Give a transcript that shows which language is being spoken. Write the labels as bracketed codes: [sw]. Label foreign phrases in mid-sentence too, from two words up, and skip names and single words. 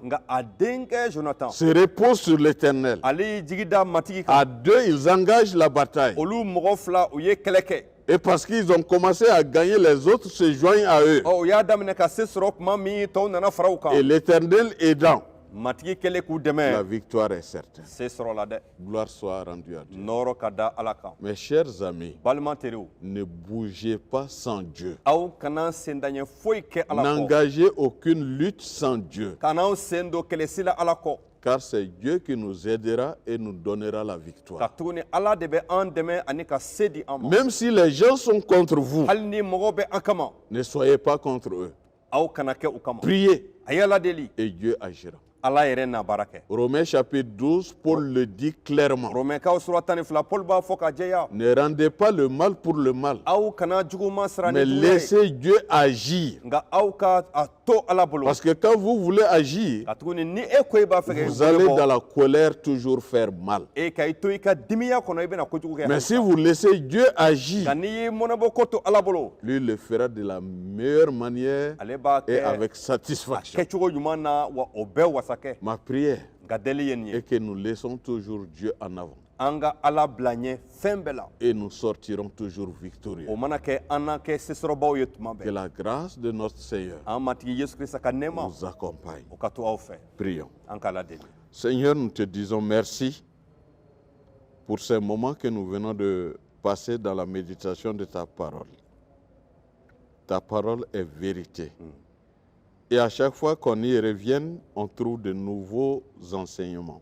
[bm] nka a denkɛ jonathan [fr] se repose sur l'Éternel. [bm] ale y'i jigi da matigi [fr] À [bm] kan [fr] deux, ils engagent la bataille. [bm] olu mɔgɔ fila u ye kɛlɛ kɛ [fr] Et parce qu'ils ont commencé à gagner, les autres se joignent à eux. [bm] u y'a daminɛ ka se sɔrɔ tuma min tɔw nana fara u [fr] Et [bm] kan [fr] l'Éternel aidant, [bm] matigi kɛlen k'u la dɛmɛ [fr] victoire est certaine. [bm] se sɔrɔla dɛ [fr] Gloire soit rendue à Dieu. [bm] nɔɔrɔ ka da ala kan [fr] Mes chers amis, [bm] balima teriw [fr] ne bougez pas sans Dieu. [bm] aw kana sendaɲɛ foyi kɛ ala kɔ [fr] N'engagez aucune lutte sans Dieu. [bm] kan'aw sen don kɛlɛsi la ala kɔ [fr] Car c'est Dieu qui nous aidera et nous donnera la [bm] ka [fr] victoire. [bm] tuguni ala de bɛ an dɛmɛ ani ka se di an ma [fr] Même si les gens sont contre vous, [bm] hali ni mɔgɔw bɛ an kama [fr] ne soyez pas contre eux. [bm] aw kana kɛ u kama [fr] Priez [bm] a ye ala deli [fr] et Dieu agira. [bm] ala yɛrɛ n'a baara kɛ [fr] Romains chapitre 12, Paul le dit clairement. [bm] romɛkaw sura 12 paul b'a fɔ ka jɛya [fr] Ne rendez pas le mal pour le mal, [bm] aw kana juguman sira ni [fr] mais [bm] juguya ye [fr] laissez Dieu agir. [bm] nka aw ka a to ala bolo [fr] Parce que quand vous voulez agir, [bm] ka tuguni ni e ko i b'a fɛ [fr] vous allez dans la colère toujours faire mal. [bm] e ka i to i ka dimiya kɔnɔ i bɛna kojugu kɛ [fr] Mais si vous laissez Dieu agir, [bm] nka n'i y'i mɔnɛbɔ ko to ala bolo [fr] lui le fera de la meilleure manière [bm] ale b'a [fr] et [bm] kɛ [fr] avec [bm] a [fr] satisfaction. [bm] kɛcogo ɲuman na wa o bɛɛ wasa kɛ [fr] Ma prière [bm] nka deli ye nin ye [fr] est que nous laissons toujours Dieu en avant [bm] an ka ala bila ɲɛ fɛn bɛɛ la [fr] et nous sortirons toujours victorieux. [bm] o mana kɛ an na kɛ sesɔrɔbaw ye tuma [fr] Que [bm] bɛɛ [fr] la grâce de notre Seigneur [bm] an matigi yesu kirista ka nɛɛma [fr] nous accompagne. [bm] o ka to aw fɛ [fr] Prions. [bm] an k'a ladeli [fr] Seigneur, nous te disons merci pour ces moments que nous venons de passer dans la méditation de ta parole. Ta parole est vérité. Et à chaque fois qu'on y revienne, on trouve de nouveaux enseignements.